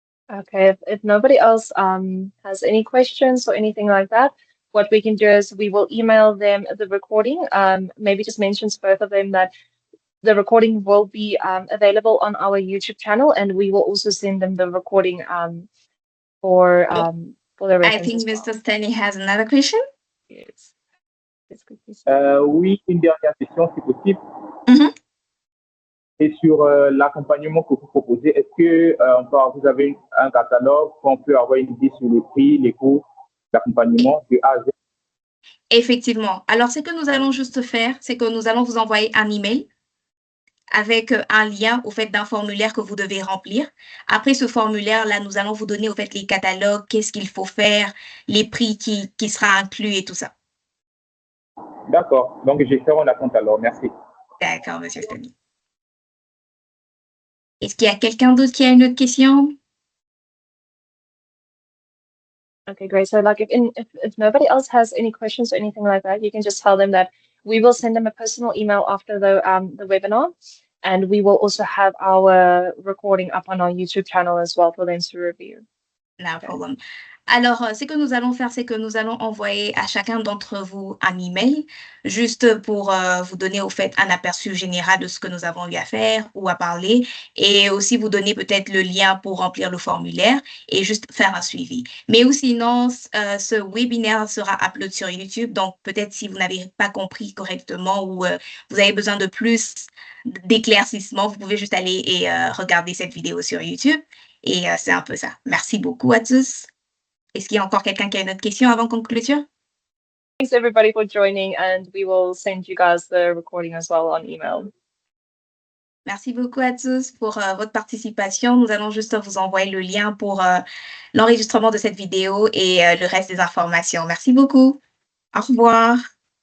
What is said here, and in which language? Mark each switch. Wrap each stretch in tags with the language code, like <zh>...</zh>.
<en>Okay, if nobody else has any questions or anything like that, what we can do is we will email them the recording. Maybe just mentions both of them that the recording will be available on our YouTube channel, and we will also send them the recording for the reference. I think Mr. Stanley has another question. Yes.</en> <fr>Oui, une dernière question, si possible. Et sur l'accompagnement que vous proposez, est-ce que vous avez un catalogue qu'on peut avoir une idée sur les prix, les coûts d'accompagnement de A à Z? Effectivement. Alors, ce que nous allons juste faire, c'est que nous allons vous envoyer un email avec un lien au fait d'un formulaire que vous devez remplir. Après ce formulaire-là, nous allons vous donner au fait les catalogues, qu'est-ce qu'il faut faire, les prix qui sera inclus et tout ça. D'accord. Donc, j'ai fait mon compte alors. Merci. D'accord, Monsieur Stanley. Est-ce qu'il y a quelqu'un d'autre qui a une autre question?</fr> <en>Okay, great. So like if nobody else has any questions or anything like that, you can just tell them that we will send them a personal email after the webinar, and we will also have our recording up on our YouTube channel as well for them to review. No problem.</en> <fr>Alors, ce que nous allons faire, c'est que nous allons envoyer à chacun d'entre vous un email, juste pour vous donner au fait un aperçu général de ce que nous avons eu à faire ou à parler, et aussi vous donner peut-être le lien pour remplir le formulaire et juste faire un suivi. Mais ou sinon, ce webinaire sera upload sur YouTube, donc peut-être si vous n'avez pas compris correctement ou vous avez besoin de plus d'éclaircissement, vous pouvez juste aller et regarder cette vidéo sur YouTube. Et c'est un peu ça. Merci beaucoup à tous. Est-ce qu'il y a encore quelqu'un qui a une autre question avant qu'on clôture?</fr> <en>Thanks everybody for joining, and we will send you guys the recording as well on email.</en> <fr>Merci beaucoup à tous pour votre participation. Nous allons juste vous envoyer le lien pour l'enregistrement de cette vidéo et le reste des informations. Merci beaucoup. Au revoir.</fr>